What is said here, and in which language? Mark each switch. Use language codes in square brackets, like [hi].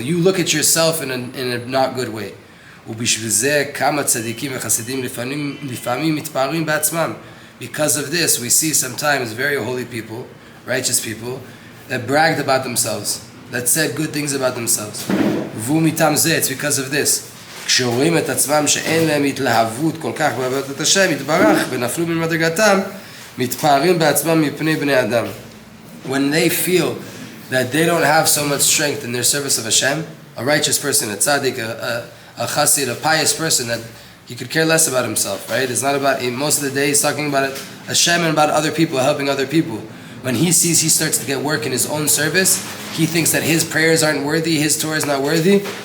[en] You look at yourself in a not good way. Because of this, we see sometimes very holy people, righteous people, that bragged about themselves, that said good things about themselves. It's because of this. [he] כשרואים את עצמם שאין להם התלהבות כל כך בעבודת השם יתברך ונפלו ממדרגתם מתפארים בעצמם מפני בני אדם. [en] When they feel that they don't have so much strength in their service of Hashem, a righteous person, a tzaddik, a chassid, a pious person, that he could care less about himself, right? It's not about, most of the day he's talking about Hashem and about other people, helping other people. When he sees he starts to get work in his own service, he thinks that his prayers aren't worthy, his Torah is not worthy.